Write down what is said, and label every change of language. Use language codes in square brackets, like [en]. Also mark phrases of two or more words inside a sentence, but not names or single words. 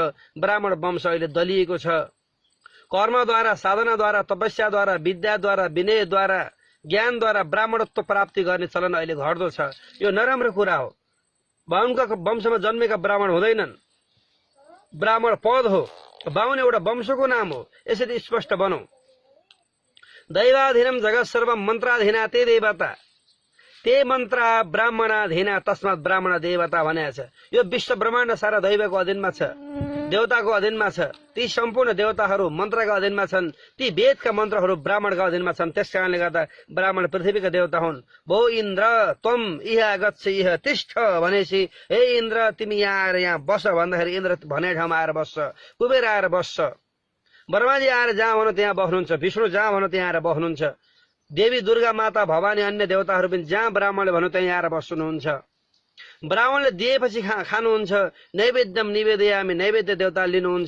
[ne] ब्राह्मण वंश अहिले दलिएको छ। कर्मद्वारा, साधनाद्वारा, तपस्याद्वारा, विद्याद्वारा, विनयद्वारा, ज्ञानद्वारा ब्राह्मणत्व प्राप्ति गर्ने चलन अहिले घट्दो छ। यो नराम्रो कुरा हो। बाहुनका वंशमा जन्मेका ब्राह्मण हुँदैनन्। ब्राह्मण पद हो, बाहुन एउटा वंशको नाम हो। यसरी स्पष्ट बनौ। [sa] दैवाधीनम जगत सर्वम मन्त्राधीना ते देवता ते मन्त्र ब्राह्मणाधीना तस्मात् ब्राह्मण देवता [ne] भनेको छ। यो विश्व ब्रह्माण्ड सारा दैवको अधीनमा छ, देवताको अधीनमा छ। ती सम्पूर्ण देवताहरू मन्त्रका अधीनमा छन्। ती वेदका मन्त्रहरू ब्राह्मणका अधीनमा छन्। त्यस कारणले गर्दा ब्राह्मण पृथ्वीका देवता हुन्। [sa] भो इन्द्र त्वम इह गच्छ इह तिष्ठ [ne] भनेपछि हे इन्द्र तिमी यहाँ आएर यहाँ बस भन्दाखेरि इन्द्र भने ठाउँमा आएर बस्छ, कुबेर आएर बस्छ, ब्रह्माजी आएर जहाँ भनौँ त्यहाँ बस्नुहुन्छ, विष्णु जहाँ भनौँ त्यहाँ आएर बस्नुहुन्छ, देवी दुर्गा माता भवानी अन्य देवताहरू पनि जहाँ ब्राह्मणले भनौँ त्यहाँ आएर बस्नुहुन्छ। ब्राह्मणले दिएपछि खानुहुन्छ। [sa] नैवेद्यम निवेदयामी [ne] नैवेद्य देवता लिनुहुन्छ।